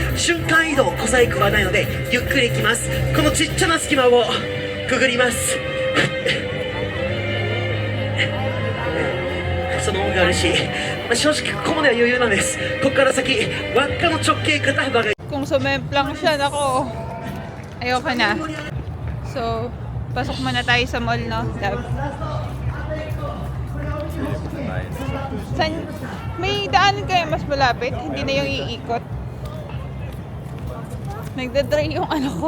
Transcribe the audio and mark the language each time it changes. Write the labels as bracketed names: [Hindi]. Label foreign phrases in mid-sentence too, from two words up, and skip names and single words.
[Japanese] 瞬間移動小細工はないのでゆっくり行きます。このちっちゃな隙間をくぐります。その大軽し、正直ここまでは余裕なんです。ここから先輪っかの直径肩幅が [Filipino] Kung sumemplang siya, nako. Ayoko na. So, pasok muna tayo sa mall, no? Love. May daanan kayo mas malapit? Hindi na yung iikot. Nagdadry yung ano ko.